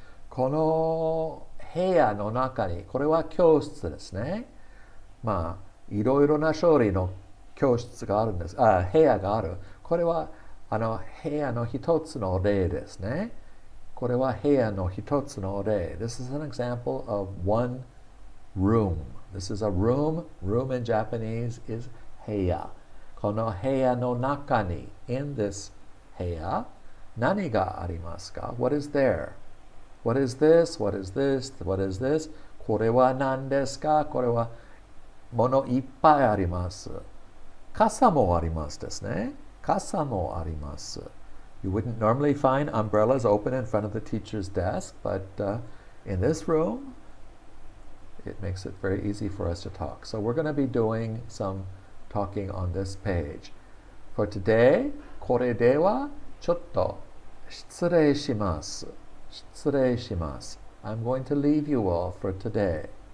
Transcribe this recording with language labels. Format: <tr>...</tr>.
<ja>この部屋の中に、これは教室ですね。まあ、いろいろな種類の教室があるんです。部屋がある。これは部屋の一つの例ですね。これは部屋の一つの例。</ja> <en>This is an example of one room. This is a room. Room in Japanese is 部屋。</en> <ja>この部屋の中に、</ja> <en>in this</en> <ja>部屋、何がありますか?</ja> <en>What is there? What is this? What is this? What is this?</en> <ja>これは何ですか? これは物いっぱいあります。傘もありますですね。傘もあります。</ja> <en>You wouldn't normally find umbrellas open in front of the teacher's desk, but in this room, it makes it very easy for us to talk. So we're going to be doing some talking on this page. For today,</en> <ja>これではちょっと失礼します。失礼します。</ja> <en>I'm going to leave you all for today.</en>